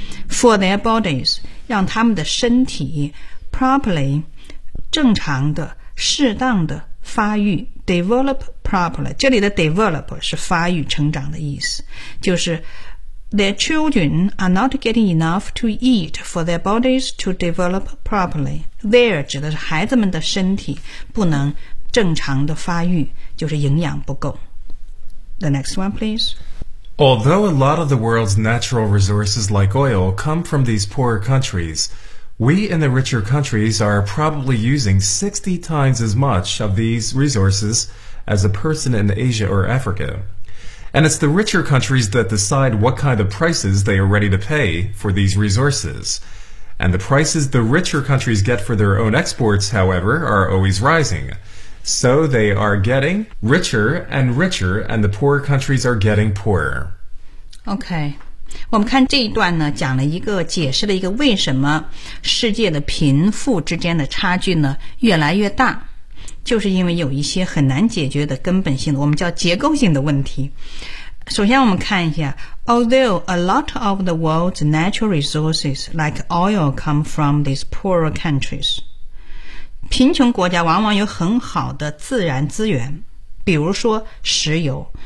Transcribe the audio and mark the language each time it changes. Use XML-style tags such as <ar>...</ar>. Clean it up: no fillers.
<en>For their bodies,</en> <zh>让他们的身体 properly, 正常的、适当的发育。</zh> <en>Develop properly,</en> <zh>这里的 develop 是发育成长的意思，就是</zh> <en>their children are not getting enough to eat for their bodies to develop properly.</en> <zh>There 指的是孩子们的身体不能正常的发育，就是营养不够。</zh> <en>The next one, please. Although a lot of the world's natural resources like oil come from these poorer countries,We in the richer countries are probably using 60 times as much of these resources as a person in Asia or Africa. And it's the richer countries that decide what kind of prices they are ready to pay for these resources. And the prices the richer countries get for their own exports, however, are always rising. So they are getting richer and richer, and the poorer countries are getting poorer. Okay.</en> <zh>我们看这一段呢，讲了一个解释了一个为什么世界的贫富之间的差距呢越来越大，就是因为有一些很难解决的根本性的，我们叫结构性的问题。</zh> <en>首先我们看一下 Although a lot of the world's natural resources like oil come from these poorer countries,</en> <zh>贫穷国家往往有很好的自然资源，比如说石油。</zh>